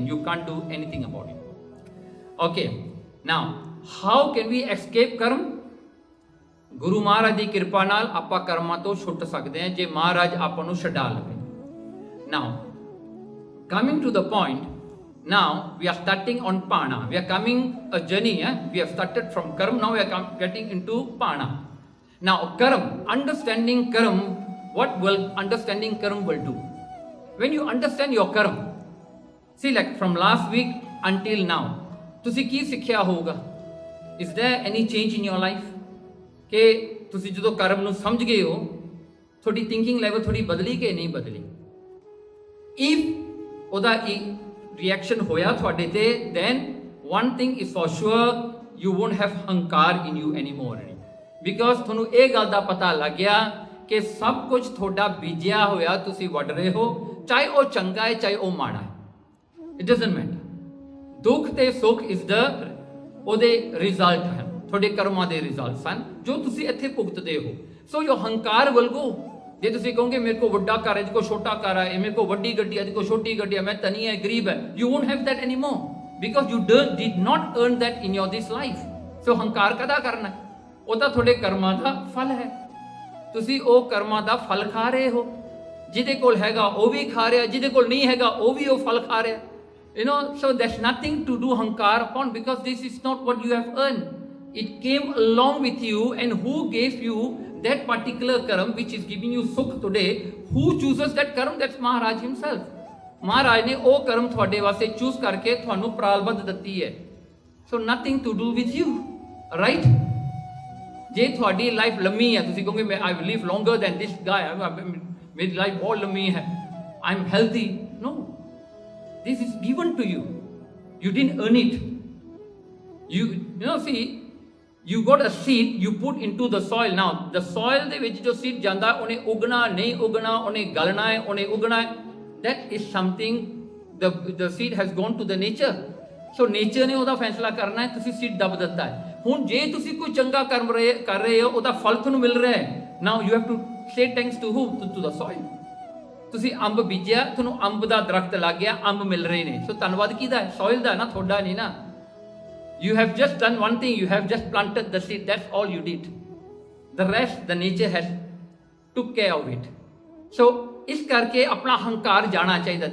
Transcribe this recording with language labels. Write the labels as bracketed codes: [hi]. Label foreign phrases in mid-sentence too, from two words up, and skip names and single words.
[en] You can't do anything about it. Okay, now how can we escape karma? [pa] ਗੁਰੂ ਮਹਾਰਾਜ ਦੀ ਕਿਰਪਾ ਨਾਲ ਆਪਾਂ ਕਰਮਾਂ ਤੋਂ ਛੁੱਟ ਸਕਦੇ ਹਾਂ ਜੇ ਮਹਾਰਾਜ ਆਪਾਂ ਨੂੰ ਛਡਾ ਲਵੇ। [en] Now, coming to the point, now we are starting on Pana. We are coming a journey. We have started from Karma. Now we are getting into Pana. Now, Karma, understanding Karma, what will understanding Karma will do? When you understand your Karma, see, like from last week until now, [pa] ਤੁਸੀਂ ਕੀ ਸਿੱਖਿਆ ਹੋਊਗਾ? [en] Is there any change in your life? [pa] ਕਿ ਤੁਸੀਂ ਜਦੋਂ ਕਰਮ ਨੂੰ ਸਮਝ ਗਏ ਹੋ ਤੁਹਾਡੀ [en] thinking level [pa] ਥੋੜੀ ਬਦਲੀ ਕਿ ਨਹੀਂ ਬਦਲੀ? ਇਫ ਉਹਦਾ ਰਿਐਕਸ਼ਨ ਹੋਇਆ ਤੁਹਾਡੇ ਤੇ [en] then one thing is for sure, you won't have [pa] ਹੰਕਾਰ [en] in you anymore, because [pa] ਤੁਹਾਨੂੰ ਇਹ ਗੱਲ ਦਾ ਪਤਾ ਲੱਗ ਗਿਆ ਕਿ ਸਭ ਕੁਝ ਤੁਹਾਡਾ ਬੀਜਿਆ ਹੋਇਆ ਤੁਸੀਂ ਵੱਢ ਰਹੇ ਹੋ, ਚਾਹੇ ਉਹ ਚੰਗਾ ਹੈ ਚਾਹੇ ਉਹ ਮਾੜਾ ਹੈ, [en] it doesn't matter. [pa] ਦੁੱਖ ਤੇ ਸੁੱਖ [en] is the [pa] ਉਹਦੇ ਰਿਜ਼ਲਟ ਹਨ, ਤੁਹਾਡੇ ਕਰਮਾਂ ਦੇ ਰਿਜ਼ਲਟ ਸਨ ਜੋ ਤੁਸੀਂ ਇੱਥੇ ਭੁਗਤਦੇ ਹੋ। [en] So your ਹੰਕਾਰ will go. [pa] ਜੇ ਤੁਸੀਂ ਕਹੋਗੇ ਮੇਰੇ ਕੋਲ ਵੱਡਾ ਘਰ ਹੈ, ਜਿਹਦੇ ਕੋਲ ਛੋਟਾ ਘਰ ਹੈ, ਮੇਰੇ ਕੋਲ ਵੱਡੀ ਗੱਡੀ ਹੈ, ਜਿਹਦੇ ਕੋਲ ਛੋਟੀ ਗੱਡੀ ਹੈ, ਮੈਂ ਧਨੀ ਹੈ ਗਰੀਬ ਹੈ, [en] You won't have that anymore because you did not earn that in your this life. [pa] ਸੋ ਹੰਕਾਰ ਕਦਾ ਕਰਨਾ? ਉਹ ਤਾਂ ਤੁਹਾਡੇ ਕਰਮਾਂ ਦਾ ਫਲ ਹੈ, ਤੁਸੀਂ ਉਹ ਕਰਮਾਂ ਦਾ ਫਲ ਖਾ ਰਹੇ ਹੋ। ਜਿਹਦੇ ਕੋਲ ਹੈਗਾ ਉਹ ਵੀ ਖਾ ਰਿਹਾ, ਜਿਹਦੇ ਕੋਲ ਨਹੀਂ ਹੈਗਾ ਉਹ ਵੀ ਉਹ ਫਲ ਖਾ ਰਿਹਾ। [en] You know, so there's nothing to do hankar upon because this is not what you have earned. It came along with you, and who gave you that particular karam which is giving you sukh today? Who chooses that karam? That's Maharaj himself. [pa] Maharaj ne ਉਹ ਕਰਮ ਤੁਹਾਡੇ ਵਾਸਤੇ ਚੂਜ਼ ਕਰਕੇ ਤੁਹਾਨੂੰ ਪ੍ਰਾਲਬਧ ਦਿੱਤੀ ਹੈ। [en] So nothing to do with you, right? [pa] ਜੇ ਤੁਹਾਡੀ ਲਾਈਫ ਲੰਮੀ ਹੈ, ਤੁਸੀਂ ਕਹੋਗੇ ਮੈਂ [en] I will live longer than this guy, [pa] ਮੇਰੀ ਲਾਈਫ ਬਹੁਤ ਲੰਮੀ ਹੈ, [en] I'm healthy. No. This is given to you. You didn't earn it. You know, see, you got a seed, you put into the soil. Now, the soil [pa] ਦੇ ਵਿੱਚ ਜੋ seed ਜਾਂਦਾ ਉਹਨੇ ਉਗਣਾ ਨਹੀਂ ਉਗਣਾ, ਉਹਨੇ ਗਲਣਾ ਹੈ, ਉਹਨੇ ਉਗਣਾ ਹੈ, [en] that is something the seed has gone to the nature. So nature [pa] ਨੇ ਉਹਦਾ ਫੈਸਲਾ ਕਰਨਾ ਹੈ, ਤੁਸੀਂ seed ਦੱਬ ਦਿੱਤਾ ਹੈ। ਹੁਣ ਜੇ ਤੁਸੀਂ ਕੋਈ ਚੰਗਾ ਕਰਮ ਕਰ ਰਹੇ ਹੋ ਉਹਦਾ ਫਲ ਤੁਹਾਨੂੰ ਮਿਲ ਰਿਹਾ ਹੈ। [en] Now you have to say thanks to who? To the soil. [pa] ਤੁਸੀਂ ਅੰਬ ਬੀਜਿਆ, ਤੁਹਾਨੂੰ ਅੰਬ ਦਾ ਦਰਖਤ ਲੱਗ ਗਿਆ, ਅੰਬ ਮਿਲ ਰਹੇ ਨੇ, ਸੋ ਧੰਨਵਾਦ ਕਿਹਦਾ ਹੈ? ਸੋਇਲ ਦਾ ਨਾ, ਤੁਹਾਡਾ ਨਹੀਂ ਨਾ। [en] You have just done one thing, you have just planted the seed, that's all you did. The rest the nature has took care of it. [pa] So ਇਸ ਕਰਕੇ ਆਪਣਾ ਹੰਕਾਰ ਜਾਣਾ ਚਾਹੀਦਾ।